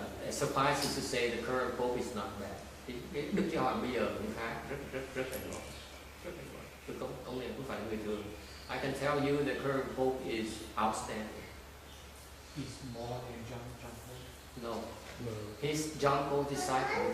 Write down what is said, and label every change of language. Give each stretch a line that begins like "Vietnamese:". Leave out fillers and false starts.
English: Suffices to say the current pope is not bad.
Vietnamese: Cái đức giáo hoàng bây giờ cũng khá rất là giỏi, tôi công nhận không phải người thường.
English: I can tell you the current pope is outstanding. He's more than John Paul. No. He's John Paul's disciple.